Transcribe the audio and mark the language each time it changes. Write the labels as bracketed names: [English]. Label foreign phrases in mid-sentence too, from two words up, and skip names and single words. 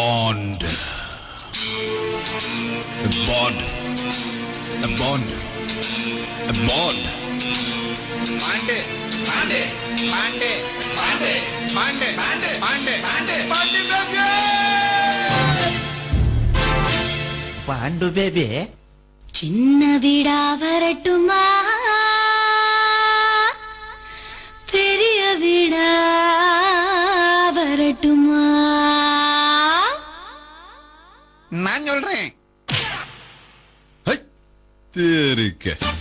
[English] bond. A bond. A bond. A bond. Pande. Pande. Pande. Pande. Pande. Pande. Pande. Pande. Pande baby. Pandu baby. [Tamil] சின்ன வீடா வரட்டுமா பெரிய வீடா வரட்டுமா நான் சொல்றேன் தெரிக்க